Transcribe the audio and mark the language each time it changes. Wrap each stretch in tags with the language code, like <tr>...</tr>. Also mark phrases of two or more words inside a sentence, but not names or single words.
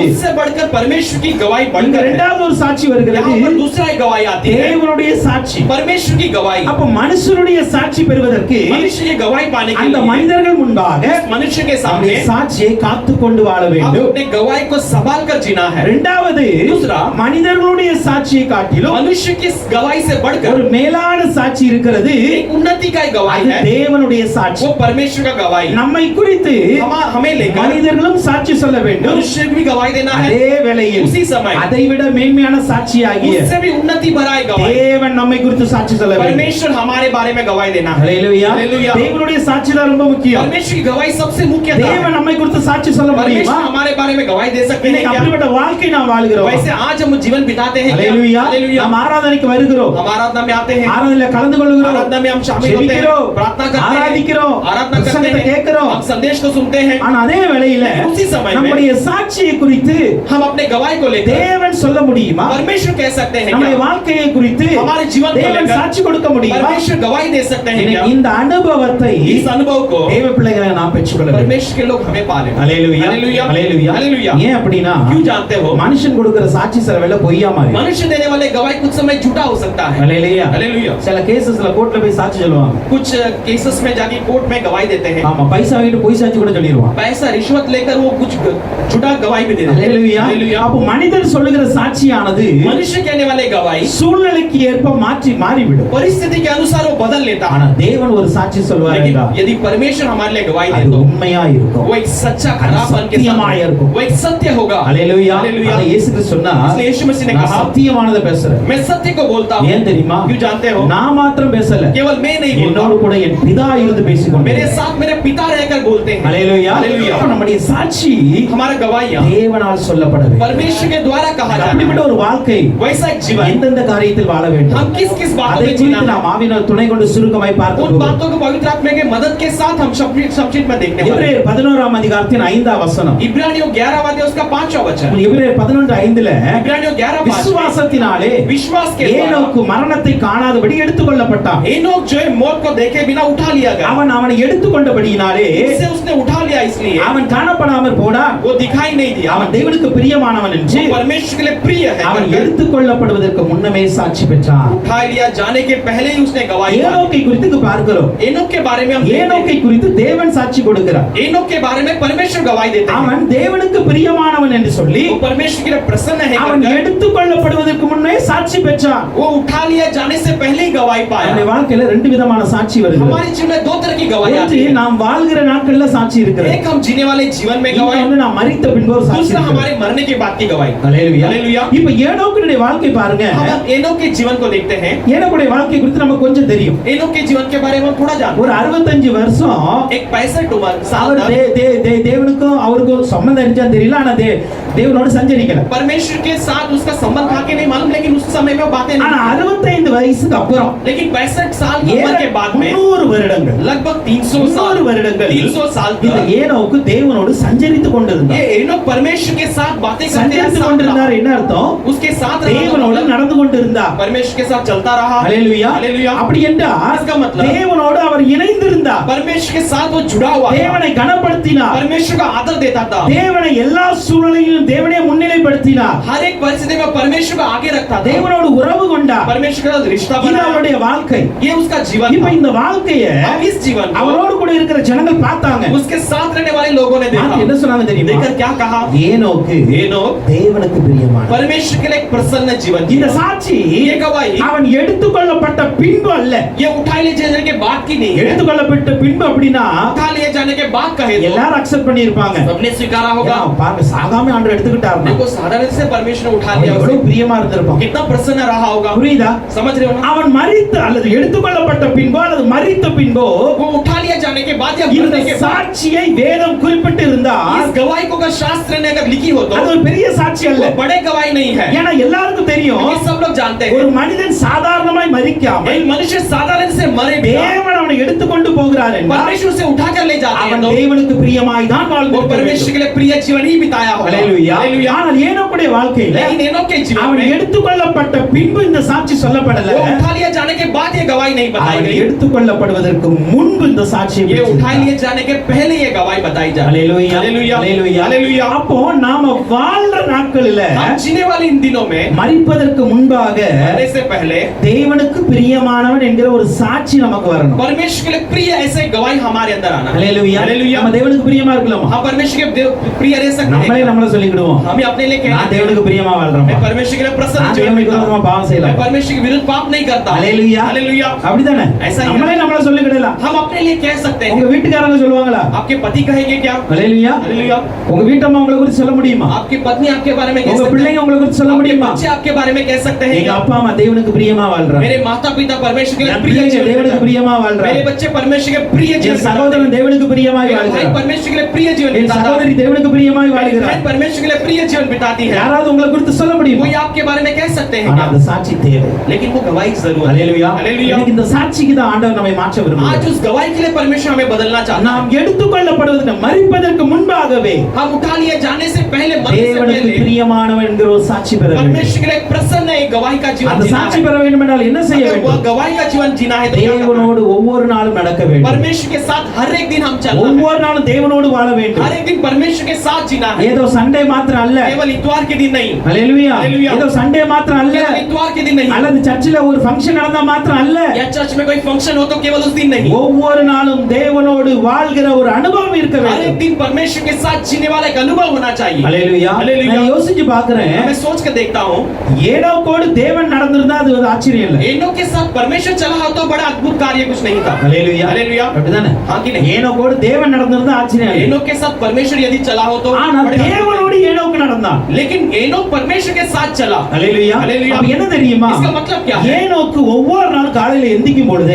<hi>उससे बढ़कर परमेश्वर की गवाही</hi> <ta>இங்க</ta> <hi>बढ़कर है।</hi> <ta>இரண்டாவது ஒரு சாட்சி வருகிறது,</ta> <hi>यहाँ पर दूसरा एक गवाही आती है,</hi> <ta>தேவனுடைய சாட்சி.</ta> <hi>परमेश्वर की गवाही।</hi> <ta>அப்ப மனுஷருடைய சாட்சி பெறுவதற்கு</ta> <hi>मनुष्य की गवाही पाने के</hi> <ta>அந்த</ta> <hi>लिए</hi> <ta>மனிதர்கள் முன்பாக</ta> <hi>मनुष्य के</hi> <ta>நம்முடைய</ta> <hi>सामने</hi> <ta>சாட்சியை காத்துக்கொண்டு வாழ</ta> <hi>हम</hi> <ta>வேண்டும்.</ta> <hi>अपने गवाही को संभाल कर जीना है।</hi> <ta>இரண்டாவது</ta> <hi>दूसरा,</hi> <ta>மனிதர்களுடைய சாட்சியை காட்டிலும்</ta> <hi>मनुष्य की गवाही से</hi> <ta>ஒரு</ta> <hi>बढ़कर</hi> <ta>மேலான சாட்சி இருக்கிறது.</ta> <hi>एक उन्नति का एक गवाही</hi> <ta>அது</ta> <hi>है,</hi> <ta>தேவனுடைய சாட்சி.</ta> <hi>वो परमेश्वर का गवाही।</hi> <ta>நம்மை குறித்து</ta> <hi>हमें लेकर</hi> <ta>மனிதர்களும் சாட்சி சொல்ல வேண்டும்.</ta> <hi>मनुष्य भी गवाही देना है।</hi> <ta>அதே வேளையில்</ta> <hi>उसी समय</hi> <ta>அதைவிட மேன்மையான சாட்சியாகிய</ta> <hi>उससे भी उन्नति भरा एक गवाही।</hi> <ta>தேவன் நம்மை குறித்து சாட்சி சொல்ல வேண்டும்.</ta> <hi>परमेश्वर हमारे बारे में गवाही देना है।</hi> <ta>ஹalleluya.</ta> <hi>हालेलुया।</hi> <ta>தேவனுடைய சாட்சி தான் ரொம்ப முக்கியம்.</ta> <hi>परमेश्वर की गवाही सबसे मुख्य था।</hi> <ta>தேவன் நம்மை குறித்து சாட்சி சொல்ல முடியுமா?</ta> <hi>परमेश्वर हमारे बारे में गवाही दे सकते हैं</hi> <ta>இன்னைக்கு</ta> <hi>क्या?</hi> <ta>அப்படிப்பட்ட வாழ்க்கை நாம் வாழ்கிறோம்.</ta> <hi>वैसे आज हम जीवन बिताते हैं क्या?</hi> <ta>ஹalleluya.</ta> <hi>हालेलुया।</hi> <ta>நாம் ஆராதனைக்கு வருகிறோம்.</ta> <hi>हम आराधना में आते हैं,</hi> <ta>ஆராதனையில கலந்து கொள்கிறோம்.</ta> <hi>आराधना में हम शामिल होते हैं,</hi> <ta>ஜெபிக்கிறோம்.</ta> <hi>प्रार्थना करते हैं,</hi> <ta>ஆராதிக்கிறோம்.</ta> <hi>आराधना करते</hi> <ta>பிரசங்கத்தை</ta> <hi>हैं,</hi> <ta>கேட்கிறோம்.</ta> <hi>हम संदेश को सुनते हैं।</hi> <ta>ஆனா அதே வேளையில</ta> <hi>उसी समय में</hi> <ta>நம்முடைய சாட்சியை குறித்து</ta> <hi>हम अपने गवाही को लेकर</hi> <ta>தேவன் சொல்ல முடியுமா?</ta> <hi>परमेश्वर कह सकते हैं</hi> <ta>நம்முடைய</ta> <hi>क्या?</hi> <ta>வாழ்க்கையை குறித்து</ta> <hi>हमारे जीवन को</hi> <ta>தேவன்</ta> <hi>लेकर</hi> <ta>சாட்சி கொடுக்க முடியுமா?</ta> <hi>परमेश्वर गवाही दे सकते हैं क्या?</hi> <ta>இந்த அனுபவத்தை</ta> <hi>इस अनुभव को</hi> <ta>தேவ பிள்ளைகளை நாம் பெற்றுக்கொள்ள வேண்டும்.</ta> <hi>परमेश्वर के लोग हमें पाले।</hi> <ta>ஹalleluya.</ta> <hi>हालेलुया।</hi> <ta>ஹalleluya.</ta> <hi>हालेलुया।</hi> <ta>ஏன் அப்படினா</ta> <hi>क्यों जानते हो?</hi> <ta>மனுஷன் கொடுக்கிற சாட்சி சில வேளை பொய்யா மாறி.</ta> <hi>मनुष्य देने वाले गवाही कुछ समय झूठा हो सकता है।</hi> <ta>ஹalleluya.</ta> <hi>हालेलुया।</hi> <ta>சில கேसेसல கோர்ட்ல போய் சாட்சி சொல்லுவாங்க.</ta> <hi>कुछ केसेस में जाके कोर्ट में गवाही देते हैं,</hi> <ta>ஆமா பைசா வாங்கிட்டு பொய் சாட்சி கூட சொல்லிடுவான்.</ta> <hi>पैसा रिश्वत लेकर वो कुछ झूठा गवाही भी दे देते हैं।</hi> <ta>ஹalleluya.</ta> <hi>हालेलुया।</hi> <ta>அப்ப மனிதர் சொல்லுகிற சாட்சியானது</ta> <hi>मनुष्य कहने वाले गवाही</hi> <ta>சூழ்நிலைக்கு ஏற்ப மாறிவிடும்.</ta> <hi>परिस्थिति के अनुसार वो बदल लेता</hi> <ta>ஆனா</ta> <hi>है।</hi> <ta>தேவன் ஒரு சாட்சி சொல்வார்</ta> <hi>लेकिन</hi> <ta>என்றால்</ta> <hi>यदि परमेश्वर हमारे लिए गवाही दे</hi> <ta>அது</ta> <hi>तो</hi> <ta>உண்மையா இருக்கும்.</ta> <hi>वो एक सच्चा खराबपन के</hi> <ta>சத்தியமாய்</ta> <hi>साथ</hi> <ta>இருக்கும்.</ta> <hi>वो एक सत्य होगा।</hi> <ta>ஹalleluya.</ta> <hi>हालेलुया।</hi> <ta>அதை இயேசு கிறிஸ்து சொன்னா</ta> <hi>इसलिए यीशु मसीह ने</hi> <ta>நான்</ta> <hi>कहा,</hi> <ta>சத்தியமானதை பேசுறேன்.</ta> <hi>मैं सत्य को बोलता हूँ।</hi> <ta>ஏன் தெரியுமா?</ta> <hi>क्यों जानते हो?</hi> <ta>நாம மாத்திரம் பேசல,</ta> <hi>केवल मैं नहीं</hi> <ta>என்னோடு</ta> <hi>बोलता,</hi> <ta>கூட என் பிதா இருந்து பேசிக்கொண்டே.</ta> <hi>मेरे साथ मेरे पिता रहकर बोलते हैं।</hi> <ta>ஹல்லேலூயா.</ta> <hi>ஹல்லேலூயா.</hi> <ta>அப்ப நம்முடைய சாட்சி</ta> <hi>हमारा गवाहियां</hi> <ta>தேவனால் சொல்லப்பட வேண்டும்.</ta> <hi>परमेश्वर के द्वारा कहा जाता</hi> <ta>அப்படிப்பட்ட</ta> <hi>है।</hi> <ta>ஒரு வாழ்க்கை</ta> <hi>वैसा एक जीवन</hi> <ta>எந்தெந்த காரியத்தில் வாழ வேண்டும்,</ta> <hi>हम किस किस बातों</hi> <ta>அதை</ta> <hi>में जीना</hi> <ta>குறித்து</ta> <hi>है,</hi> <ta>நாம் ஆவியினால் துணை கொண்டு சுருக்கமாய்</ta> <hi>उन</hi> <ta>பார்க்கிறோம்.</ta> <hi>बातों को पवित्र आत्मा के मदद के साथ हम संक्षिप्त में देखने वाले हैं।</hi> <ta>எபிரேயர் 11ஆம் அதிகாரத்தின் 5ஆம் வசனம்.</ta> <hi>इब्रानियों 11 अध्याय उसका 5वां वचन।</hi> <ta>எபிரேயர் 11:5ல</ta> <hi>इब्रानियों 11:5</hi> <ta>விசுவாசத்தினாலே</ta> <hi>विश्वास के द्वारा</hi> <ta>ஏனோக்கு மரணத்தை காணாதபடி எடுத்துக்கொள்ளப்பட்டான்.</ta> <hi>एनोक जो है मौत को देखे बिना उठा लिया गया।</hi> <ta>அவனை எடுத்துக்கொண்டபடியினாலே</ta> <hi>इससे उसने उठा लिया, इसलिए</hi> <ta>அவன் காணப்படாமல் போனான்.</ta> <hi>वो दिखाई नहीं दिया।</hi> <ta>அவன் தேவனுக்கு பிரியமானவன் என்று</ta> <hi>वो परमेश्वर के लिए प्रिय है</hi> <ta>அவன்</ta> <hi>करके</hi> <ta>எடுத்துக்கொள்ளப்படுவதற்கு முன்னமே சாட்சி பெற்றான்.</ta> <hi>उठा लिया, जाने के पहले ही उसने गवाही दी।</hi> <ta>ஏனோக்கை குறித்து இங்கு பார்க்கிறோம்.</ta> <hi>एनोक के बारे में हम देखते</hi> <ta>ஏனோக்கை</ta> <hi>हैं।</hi> <ta>குறித்து தேவன் சாட்சி கொடுக்கிறார்.</ta> <hi>एनोक के बारे में परमेश्वर गवाही देते हैं।</hi> <ta>அவன் தேவனுக்கு பிரியமானவன் என்று சொல்லி</ta> <hi>वो परमेश्वर के लिए प्रसन्न है</hi> <ta>அவன்</ta> <hi>करके</hi> <ta>எடுத்துக்கொள்ளப்படுவதற்கு முன்னே சாட்சி பெற்றான்.</ta> <hi>वो उठा लिया, जाने से पहले ही गवाही</hi> <ta>நம்முடைய</ta> <hi>पाया।</hi> <ta>வாழ்க்கையில ரெண்டு விதமான சாட்சி வருது.</ta> <hi>हमारे जीवन में दो तरह की गवाही आती</hi> <ta>ஒன்று</ta> <hi>है।</hi> <ta>நாம் வாழ்கிற நாட்கள்ல சாட்சி இருக்கிறது.</ta> <hi>एक हम जीने वाले जीवन में गवाही,</hi> <ta>இன்னொன்று நாம் மரித்த பின்பு ஒரு சாட்சி</ta> <hi>दूसरा</hi> <ta>இருக்கிறது.</ta> <hi>हमारे मरने के बाद की गवाही।</hi> <ta>ஹல்லேலூயா.</ta> <hi>हालेलुया।</hi> <ta>இப்ப ஏனோக்குடைய வாழ்க்கை பாருங்க.</ta> <hi>हम एनोक के जीवन को देखते हैं।</hi> <ta>ஏனோக்குடைய வாழ்க்கை குறித்து நமக்கு கொஞ்சம் தெரியும்.</ta> <hi>एनोक के जीवन के बारे में हम थोड़ा जानते</hi> <ta>ஒரு 65 வருஷம்</ta> <hi>हैं। एक 65 साल</hi> <ta>அவர்</ta> <hi>तक</hi> <ta>தேவனுக்கும் அவருக்கும் சம்பந்தம் இருந்துச்சா தெரியல, ஆனா தேவனோடு சஞ்சரிக்கல.</ta> <hi>परमेश्वर के साथ उसका संबंध था कि नहीं मालूम, लेकिन उस समय में बातें नहीं</hi> <ta>ஆனா</ta> <hi>की।</hi> <ta>65 வயசுக்கு அப்புறம்</ta> <hi>लेकिन 65 साल की उम्र के बाद में</hi> <ta>300 வருடங்கள்</ta> <hi>लगभग 300 साल</hi> <ta>300 வருடங்கள்</ta> <hi>300 साल</hi> <ta>இந்த</ta> <hi>तक</hi> <ta>ஏனோக்கு தேவனோடு சஞ்சரித்துக் கொண்டிருந்தார்.</ta> <hi>ये एनोक परमेश्वर के साथ बातें करते हैं,</hi> <ta>சஞ்சரித்துக்</ta> <hi>साथ</hi> <ta>கொண்டிருந்தார்</ta> <hi>रहा।</hi> <ta>என்ன அர்த்தம்?</ta> <hi>उसके साथ रहा,</hi> <ta>தேவனோடு நடந்து கொண்டிருந்தார்.</ta> <hi>परमेश्वर के साथ चलता रहा।</hi> <ta>ஹல்லேலூயா.</ta> <hi>हालेलुया।</hi> <ta>அப்படி என்றால்</ta> <hi>इसका मतलब</hi> <ta>தேவனோடு அவர் இணைந்திருந்தார்.</ta> <hi>परमेश्वर के साथ वो जुड़ा हुआ था।</hi> <ta>தேவனை கனப்படுத்தினார்.</ta> <hi>परमेश्वर का आदर देता था।</hi> <ta>தேவனை எல்லா சூழ்நிலையிலும் தேவனை முன்னிலைப்படுத்தினார்.</ta> <hi>हर एक परिस्थिति में परमेश्वर को आगे रखता था।</hi> <ta>தேவனோடு உறவு கொண்டார்.</ta> <hi>परमेश्वर के साथ रिश्ता</hi> <ta>இது</ta> <hi>बनाया।</hi> <ta>அவருடைய வாழ்க்கை.</ta> <hi>ये उसका जीवन</hi> <ta>இப்ப</ta> <hi>था।</hi> <ta>இந்த வாழ்க்கைய</ta> <hi>अब इस जीवन को</hi> <ta>அவரோடு கூட இருக்கிற ஜனங்கள் பார்த்தாங்க.</ta> <hi>उसके साथ रहने वाले लोगों ने देखा।</hi> <ta>பார்த்து என்ன சொன்னாங்க தெரியுமா?</ta> <hi>देखकर क्या कहा?</hi> <ta>ஏனோக்கு</ta> <hi>एनोक</hi> <ta>தேவனுக்கு பிரியமானவன்.</ta> <hi>परमेश्वर के लिए एक प्रसन्न जीवन</hi> <ta>இந்த</ta> <hi>जीवा।</hi> <ta>சாட்சி</ta> <hi>ये गवाही</hi> <ta>அவன் எடுத்துக்கொள்ளப்பட்ட பின்பு அல்ல.</ta> <hi>ये उठा लिए जाने के बाद की नहीं है।</hi> <ta>எடுத்துக்கொள்ளப்பட்ட பின்பு அப்படின்னா</ta> <hi>उठा लिए जाने के बाद कहे तो</hi> <ta>எல்லாரும் அக்செப்ட் பண்ணிருப்பாங்க.</ta> <hi>सबने स्वीकारा होगा।</hi> <ta>பாருங்க சாகாம ஆண்டவர் எடுத்துக்கிட்டாரு.</ta> <hi>देखो साधारण से परमेश्वर ने उठा लिया,</hi> <ta>எவ்வளவு</ta> <hi>उसे</hi> <ta>பிரியமா இருந்திருப்பான்.</ta> <hi>कितना प्रसन्न रहा होगा।</hi> <ta>புரியுதா?</ta> <hi>समझ रहे हो ना?</hi> <ta>அவன் மரித்து அல்லது எடுத்துக்கொள்ளப்பட்ட பின்போ அல்லது மரித்த பின்போ</ta> <hi>वो उठा लिया जाने के बाद या</hi> <ta>இந்த</ta> <hi>मरने के बाद</hi> <ta>சாட்சியை வேதம் குறிப்பிட்டு இருந்தால்</ta> <hi>इस गवाही को अगर शास्त्र ने अगर लिखी हो तो</hi> <ta>அது ஒரு பெரிய சாட்சி அல்ல.</ta> <hi>वो बड़े गवाही नहीं है।</hi> <ta>ஏன்னா எல்லாருக்கும் தெரியும்</ta> <hi>ये सब लोग जानते</hi> <ta>ஒரு</ta> <hi>हैं</hi> <ta>மனிதன் சாதாரணமாய் மரிக்காமல்</ta> <hi>एक मनुष्य साधारण से मरे बिना</hi> <ta>தேவன் அவனை எடுத்துக்கொண்டு போகிறார் என்றால்</ta> <hi>परमेश्वर से उठा कर ले जाते हैं</hi> <ta>அவன்</ta> <hi>तो</hi> <ta>தேவனுக்கு பிரியமாய் தான்</ta> <hi>वो</hi> <ta>வாழ்ந்து</ta> <hi>परमेश्वर के लिए प्रिय जीवन ही बिताया होगा।</hi> <ta>ஹல்லேலூயா.</ta> <hi>हालेलुया।</hi> <ta>ஆனால் ஏனோக்குடைய வாழ்க்கையில</ta> <hi>लेकिन एनोक के जीवन</hi> <ta>அவன்</ta> <hi>में</hi> <ta>எடுத்துக்கொள்ளப்பட்ட பின்பு இந்த சாட்சி சொல்லப்படல.</ta> <hi>वो उठा लिया जाने के बाद ये गवाही नहीं बताई</hi> <ta>அவன்</ta> <hi>गई।</hi> <ta>எடுத்துக்கொள்ளப்படுவதற்கு முன்பு இந்த சாட்சியை</ta> <hi>ये उठा</hi> <ta>பெற்றிருந்தார்.</ta> <hi>लिए जाने के पहले ये गवाही बताई जा रही है।</hi> <ta>ஹல்லேலூயா.</ta> <hi>हालेलुया।</hi> <ta>ஹல்லேலூயா.</ta> <hi>हालेलुया।</hi> <ta>அப்போ நாம வாழ்ற நாட்களில</ta> <hi>हम जीने वाले इन दिनों में</hi> <ta>மரிப்பதற்கு முன்பாக</ta> <hi>मरने से पहले</hi> <ta>தேவனுக்கு பிரியமானவன் என்கிற ஒரு சாட்சி நமக்கு வரணும்.</ta> <hi>परमेश्वर के लिए प्रिय ऐसे गवाही हमारे अंदर आना।</hi> <ta>ஹல்லேலூயா.</ta> <hi>हालेलुया।</hi> <ta>நம்ம தேவனுக்கு பிரியமா இருக்கலாமா?</ta> <hi>हम परमेश्वर के प्रिय रह सकते</hi> <ta>நம்மளே</ta> <hi>हैं।</hi> <ta>நம்மள சொல்லிக்கிடுவோம்.</ta> <hi>हम अपने लिए</hi> <ta>நான்</ta> <hi>कहते</hi> <ta>தேவனுக்கு பிரியமா</ta> <hi>हैं</hi> <ta>வாழ்றேன்.</ta> <hi>मैं परमेश्वर के लिए प्रसन्न</hi> <ta>நான்</ta> <hi>जीवन</hi> <ta>தேவனுக்கு</ta> <hi>बिताता</hi> <ta>விரோதமா</ta> <hi>हूं।</hi> <ta>பாவம் செய்யல.</ta> <hi>मैं परमेश्वर के विरुद्ध पाप नहीं करता।</hi> <ta>ஹல்லேலூயா.</ta> <hi>हालेलुया।</hi> <ta>அப்படிதானே?</ta> <hi>ऐसा ही है।</hi> <ta>நம்மளே நம்மள சொல்லிக்கிடலாம்.</ta> <hi>हम अपने लिए कह सकते</hi> <ta>உங்க</ta> <hi>हैं।</hi> <ta>வீட்டுக்காரங்க சொல்லுவாங்களா?</ta> <hi>आपके पति कहेंगे क्या?</hi> <ta>ஹல்லேலூயா.</ta> <hi>हालेलुया।</hi> <ta>உங்க வீட்டம்மா உங்களை குறித்து சொல்ல முடியுமா?</ta> <hi>आपकी पत्नी आपके बारे में कह</hi> <ta>உங்க</ta> <hi>सकते</hi> <ta>பிள்ளைங்க</ta> <hi>हैं।</hi> <ta>உங்களை குறித்து சொல்ல</ta> <hi>आपके</hi> <ta>முடியுமா?</ta> <hi>बच्चे आपके बारे में कह सकते हैं</hi> <ta>எங்க</ta> <hi>क्या?</hi> <ta>அப்பா அம்மா தேவனுக்கு பிரியமா வாழ்றாங்க.</ta> <hi>मेरे माता पिता परमेश्वर के लिए</hi> <ta>என்</ta> <hi>प्रिय</hi> <ta>பிள்ளைங்க</ta> <hi>जीवन</hi> <ta>தேவனுக்கு</ta> <hi>बिताते हैं।</hi> <ta>பிரியமா வாழ்றாங்க.</ta> <hi>मेरे बच्चे परमेश्वर के प्रिय जीवन</hi> <ta>என்</ta> <hi>बिताते</hi> <ta>சகோதரன்</ta> <hi>हैं।</hi> <ta>தேவனுக்கு பிரியமாய்</ta> <hi>मेरा भाई</hi> <ta>வாழ்கிறார்.</ta> <hi>परमेश्वर के लिए प्रिय जीवन</hi> <ta>என்</ta> <hi>बिताता है।</hi> <ta>சகோதரி தேவனுக்கு பிரியமாய்</ta> <hi>मेरी</hi> <ta>வாழ்கிறார்.</ta> <hi>बहन परमेश्वर के लिए प्रिय जीवन बिताती है।</hi> <ta>யாராவது உங்களை குறித்து சொல்ல முடியுமா?</ta> <hi>कोई आपके बारे में कह सकते हैं</hi> <ta>ஆனா</ta> <hi>क्या?</hi> <ta>அந்த சாட்சி தேவை.</ta> <hi>लेकिन वो गवाही जरूर है।</hi> <ta>ஹல்லேலூயா.</ta> <hi>हालेलुया।</hi> <ta>இன்னைக்கு இந்த சாட்சிக்கு தான் ஆண்டவர் நம்மை மாற்ற</ta> <hi>आज</hi> <ta>விரும்புகிறார்.</ta> <hi>उस गवाही के लिए परमेश्वर हमें बदलना चाहता</hi> <ta>நாம்</ta> <hi>है।</hi> <ta>எடுத்துக்கொள்ளப்படுவதற்கு மரிப்பதற்கு முன்பாகவே</ta> <hi>हम उठा लिए जाने से पहले मरने से</hi> <ta>தேவனுக்கு</ta> <hi>पहले</hi> <ta>பிரியமானவன் என்கிற ஒரு சாட்சி பெற வேண்டும்.</ta> <hi>परमेश्वर के लिए प्रसन्न एक गवाही का जीवन</hi> <ta>அந்த</ta> <hi>जीना</hi> <ta>சாட்சி</ta> <hi>है।</hi> <ta>பெற வேண்டும் என்றால் என்ன செய்ய</ta> <hi>अगर वो</hi> <ta>வேண்டும்?</ta> <hi>गवाही का जीवन जीना है तो क्या करना है?</hi> <ta>தேவனோடு ஒவ்வொரு நாளும் நடக்க வேண்டும்.</ta> <hi>परमेश्वर के साथ हर एक दिन हम चलना है।</hi> <ta>ஒவ்வொரு நாளும் தேவனோடு வாழ வேண்டும்.</ta> <hi>हर एक दिन परमेश्वर के साथ जीना है।</hi> <ta>ஏதோ சண்டே மாத்திரம் அல்ல.</ta> <hi>केवल इतवार के दिन नहीं।</hi> <ta>ஹல்லேலூயா.</ta> <hi>ஹல்லேலூயா.</hi> <ta>ஏதோ சண்டே மாத்திரம் அல்ல.</ta> <hi>केवल इतवार के दिन नहीं।</hi> <ta>அல்லது சர்ச்சில் ஒரு ஃபங்க்ஷன் நடந்தா மாத்திரம் அல்ல.</ta> <hi>या चर्च में कोई फंक्शन हो तो केवल उस दिन नहीं।</hi> <ta>ஒவ்வொரு நாளும் தேவனோடு வாழ்கிற ஒரு அனுபவம் இருக்க</ta> <hi>हर</hi> <ta>வேண்டும்.</ta> <hi>एक दिन परमेश्वर के साथ जीने वाला एक अनुभव होना चाहिए।</hi> <ta>ஹல்லேலூயா.</ta> <hi>ஹல்லேலூயா.</hi> <ta>நான் யோசிச்சு பார்க்கிறேன்.</ta> <hi>मैं सोच कर देखता हूँ</hi> <ta>ஏனோக்கோடு தேவன் நடந்திருந்தா அது ஒரு ஆச்சரியம் இல்ல.</ta> <hi>एनोक के साथ परमेश्वर चला हो तो बड़ा अद्भुत कार्य कुछ नहीं था।</hi> <ta>ஹல்லேலூயா.</ta> <hi>हालेलुया।</hi> <ta>அப்படிதானே?</ta> <hi>हाँ कि नहीं?</hi> <ta>ஏனோக்கோடு தேவன் நடந்திருந்தா ஆச்சரியம் இல்ல.</ta> <hi>एनोक के साथ परमेश्वर यदि चला हो तो</hi> <ta>ஆனா</ta> <hi>बड़े अद्भुत</hi> <ta>தேவனோடு ஏனோக்கு நடந்தான்.</ta> <hi>लेकिन एनोक परमेश्वर के साथ चला।</hi> <ta>அல்லேலூயா.</ta> <hi>हालेलुया।</hi> <ta>அப்ப என்ன தெரியுமா?</ta> <hi>इसका मतलब क्या है?</hi> <ta>ஏனோக்கு ஒவ்வொரு நாள் காலையில எந்திக்கும் பொழுது</ta>